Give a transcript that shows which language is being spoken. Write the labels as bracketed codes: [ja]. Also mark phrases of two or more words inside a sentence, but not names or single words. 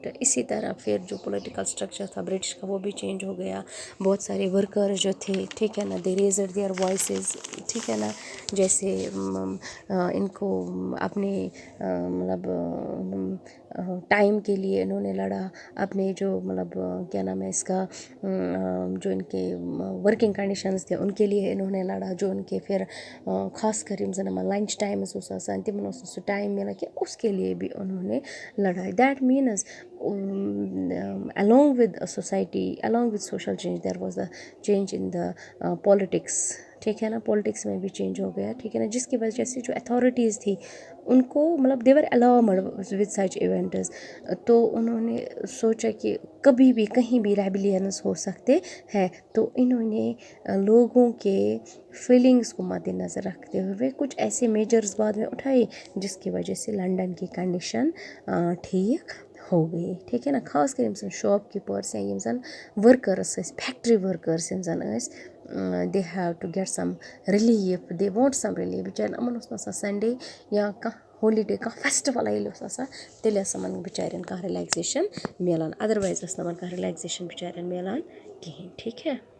[ur] اسی طرح پھر جو [en] political structure [ur] تھا برٹش کا وہ بھی چینج ہو گیا. بہت سارے ورکرز جو تھے, ٹھیک ہے نا, [en] they raised their voices, [ur] ٹھیک ہے نا, جیسے ان کو اپنے مطلب ٹائم کے لیے انہوں نے لڑا, اپنے جو مطلب کیا نام ہے اس کا, جو ان کے [en] working conditions [ur] تھے ان کے لیے انہوں نے لڑا, جو ان کے پھر خاص کر [ks] یم زن لنچ ٹائمز اوس آسان تمن اوس نہٕ سُہ ٹایم ملان کینٛہہ, [ur] اس کے لیے بھی انہوں نے لڑائی. [en] that means along with society, along with social change, there was a change in the politics. [ur] ٹھیک ہے نا, پولیٹکس میں بھی چینج ہو گیا, ٹھیک ہے نا, جس کی وجہ سے جو اتھارٹیز تھی ان کو مطلب [en] they were alarmed with such events. [ur] تو انہوں نے سوچا کہ کبھی بھی کہیں بھی ریبلینس ہو سکتے ہیں, تو انہوں نے لوگوں کے فیلنگس کو مد نظر رکھتے ہوئے کچھ ایسے میجرز بعد میں اٹھائے جس کی وجہ سے لنڈن کی کنڈیشن ٹھیک ہو گئی. [ks] ٹھیک ہے نا, خاص کر یم زن شاپ کیپٲرٕس یا یم زن ؤرکٲرٕس ٲسۍ, [en] factory workers [ks] یم زن ٲسۍ, [en] they have to get some relief, they want some relief. [ks] بِچارٮ۪ن یِمن اوس نہٕ آسان سنڈے یا کانٛہہ ہولیڈے, کانٛہہ فیسٹِول ییٚلہِ اوس آسان تیٚلہِ ٲس یِمن بِچارٮ۪ن کانٛہہ رِلیکزیشن میلان, ادروایز ٲس نہٕ یِمن کانٛہہ رِلیکزیشن بِچارٮ۪ن میلان کِہیٖنۍ. [ur] ٹھیک ہے.